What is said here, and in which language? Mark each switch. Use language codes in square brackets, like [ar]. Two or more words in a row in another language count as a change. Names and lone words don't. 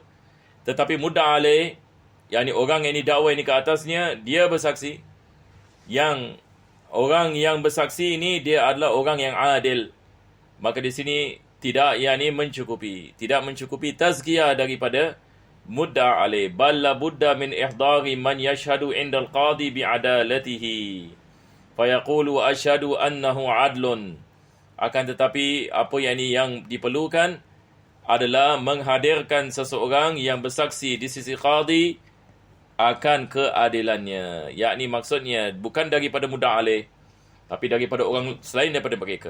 [ms] Tetapi [ar] مدعى عليه, [ms] yakni orang yang didakwa ini ke atasnya, dia bersaksi. Yang orang yang bersaksi ini dia adalah orang yang adil. Maka di sini tidak mencukupi tazkiyah daripada [ar] مدعى عليه. بل لا بد من إحضار من يشهد عند القاضي بعدالته. فيقول أشهد أنه عدل. [ms] Akan tetapi apa yang diperlukan adalah menghadirkan seseorang yang bersaksi di sisi qadi akan keadilannya. Yakni maksudnya bukan daripada [ar] مدعى عليه, [ms] tapi daripada orang selain daripada mereka.